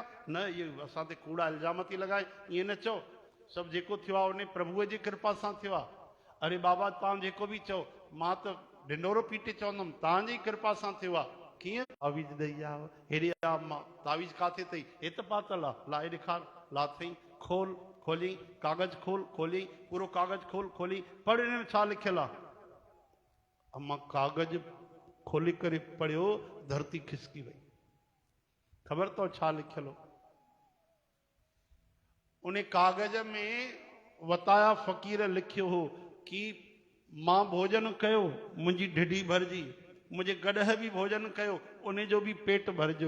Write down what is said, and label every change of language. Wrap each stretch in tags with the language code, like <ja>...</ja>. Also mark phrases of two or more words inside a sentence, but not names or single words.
<sd>न, इहे असां ते कूड़ा इल्ज़ाम थी लॻाए, ईअं न चओ। सभु जेको थियो आहे उन प्रभुअ जी कृपा सां थियो आहे। अरे बाबा तव्हां जेको बि चओ, मां त ढिंडोरो पीटे चवंदुमि, तव्हांजी कृपा सां थियो आहे। कीअं? तावीज़ ॾेई आव। हेॾे आ मां, तावीज़ काथे अथई? हे त पातल आहे, ला ॾेखार, ला अथई, खोल, खोली, कागज खोल, खोली, पूरो कागज खोल, खोली, पढ़ हिन में छा लिखियल आहे। अम्मा कागज खोली करे पढ़ियो, धरती खिसकी वई। ख़बर तो छा लिखियल हो? उन कागज में वताया फ़कीर लिखियो हो कि मां भोजन कयो, मुंहिंजी ढिढी भरजी, मुंहिंजे गॾह बि भोजन कयो, उन जो बि पेट भरजो।</sd>